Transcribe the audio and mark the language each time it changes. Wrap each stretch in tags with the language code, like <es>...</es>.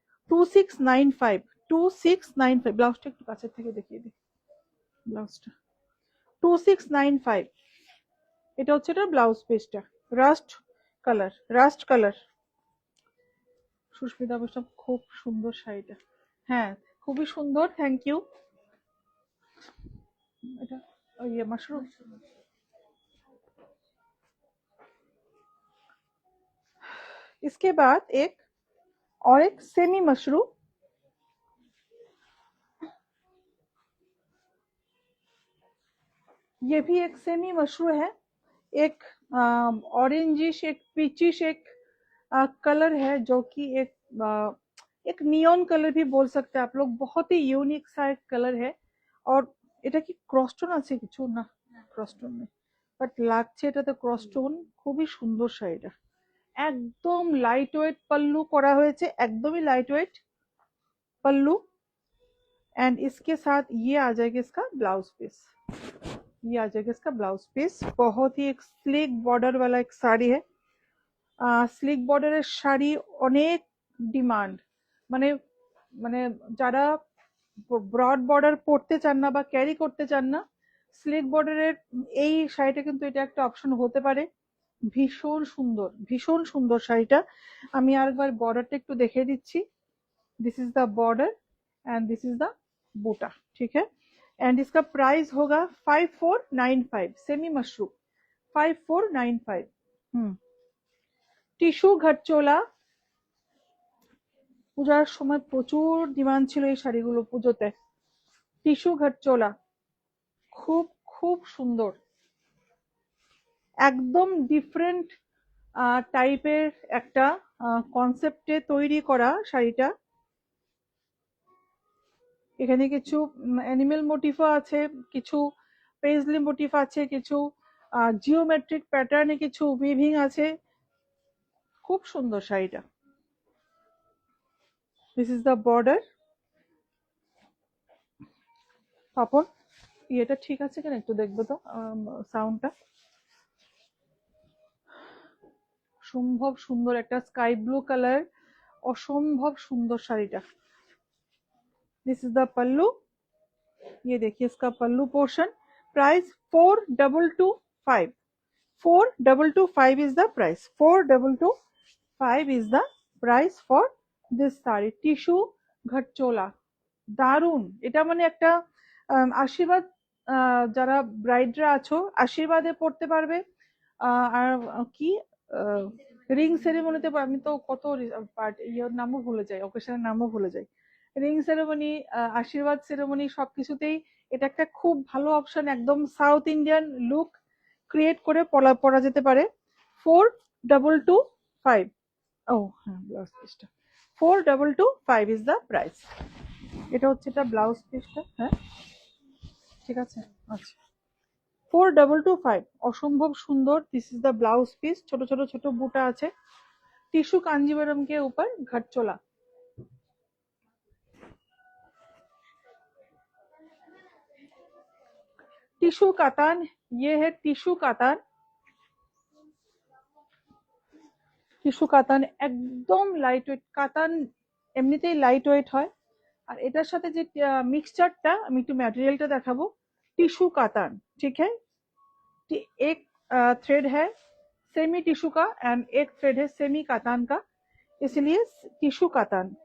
<bn>2695 2695 ব্লাউজটা একটু কাছের থেকে দেখিয়ে দিই, ব্লাউজটা 2695। এটা হচ্ছে এটা ব্লাউজ পিসটা, rushed colour, rushed colour. Susmita বৈষ্ণব খুব সুন্দর শাড়িটা, হ্যাঁ খুবই সুন্দর, থ্যাংক ইউ।</bn> <hi>এটা ये मशरूम, इसके बाद एक और एक सेमी मशरूम, ये भी एक सेमी मशरूम है। एक ऑरेंजिश एक पीचिश एक कलर है, जो कि एक नियॉन कलर भी बोल सकते हैं आप लोग, बहुत ही यूनिक सा एक कलर है।</hi> <bn>और এটা কি ক্রসটোন আছে কিছু না, ক্রসটোন নেই, বাট লাগছে এটাতে ক্রসটোন। খুবই সুন্দর শাড়িটা, একদম লাইট ওয়েট पल्लू করা হয়েছে, একদমই লাইট ওয়েট पल्लू।</bn> <hi>एंड इसके साथ ये आ जाएगा इसका ब्लाउज पीस, ये आ जाएगा इसका ब्लाउज पीस। बहुत ही एक स्लिक बॉर्डर वाला एक साड़ी है।</hi> <bn>স্লিক বর্ডারের শাড়ি অনেক ডিমান্ড, মানে মানে যারা ব্রড বর্ডার পরতে চান না বা ক্যারি করতে চান না, স্লিক বর্ডারের এই শাড়িটা কিন্তু এটা একটা অপশন হতে পারে। ভীষণ সুন্দর, ভীষণ সুন্দর শাড়িটা। আমি আরেকবার বর্ডারটা একটু দেখিয়ে দিচ্ছি।</bn> <en>this is the border and this is the buta,</en> <hi>ठीक है। एंड इसका प्राइस होगा 5495 सेमी मशरूम 5495।</hi> <bn>টিস্যু ঘাটচোলা, পূজার সময় প্রচুর ডিমান্ড ছিল এই শাড়িগুলো পুজোতে। টিস্যু ঘাটচোলা খুব খুব সুন্দর, একদম ডিফারেন্ট টাইপের একটা কনসেপ্টে তৈরি করা শাড়িটা। এখানে কিছু অ্যানিমেল মোটিফও আছে, কিছু পেজলি মোটিফ আছে, কিছু জিওমেট্রিক প্যাটার্নে কিছু উইভিং আছে। খুব সুন্দর শাড়িটা।</bn> <en>This is the border.</en> <bn>Papon ইয়েটা ঠিক আছে কিনা একটু দেখবো তো, সাউন্ডটা। অসম্ভব সুন্দর একটা স্কাই ব্লু কালার, অসম্ভব সুন্দর শাড়িটা।</bn> <en>this is the pallu,</en> <hi>ये देखिए इसका पल्लू portion.</hi> <en>Price 4225, 4225 is the price, 4225 is the price for this saree।</en> <bn>Tissue ঘটচোলা, দারুন। এটা মানে একটা আশীর্বাদ, যারা ব্রাইডরা আছো আশীর্বাদে পড়তে পারবে। আর কি রিং সেরেমনিতে, আমি তো কত পার্ট ইয়ের নামও ভুলে যাই, অকেশনের নামও ভুলে যাই। রিং সেরেমনি, আশীর্বাদ সেরেমনি, সবকিছুতেই এটা একটা খুব ভালো অপশন। একদম সাউথ ইন্ডিয়ান লুক ক্রিয়েট করে পরা যেতে পারে। 4225। ও হ্যাঁ, ব্লাউজ পিসটা 4225</bn> <en>Is the price.</en> <bn>এটা হচ্ছে এটা ব্লাউজ পিসটা। হ্যাঁ ঠিক আছে, আচ্ছা 4225, অসম্ভব সুন্দর।</bn> <en>this is the blouse piece,</en> <bn>ছোট ছোট ছোট বুটা আছে।</bn> <hi>টিস্যू कांजीवरम के ऊपर घटचोला।</hi> <bn>টিস্যু কাতান,</bn> <hi>ये है</hi> <bn>টিস্যু কাতান। টিস্যু কাতান একদম লাইট ওয়েট। কাতান এমনিতেই লাইট ওয়েট হয়, আর এটার সাথে যে মিক্সচারটা, আমি একটু ম্যাটেরিয়ালটা দেখাবো। টিস্যু কাতান,</bn> <hi>ठीक है। एक थ्रेड है सेमी टिश्यू का एंड एक थ्रेड है सेमी कातान का, इसलिए टिश्यू कातान।</hi>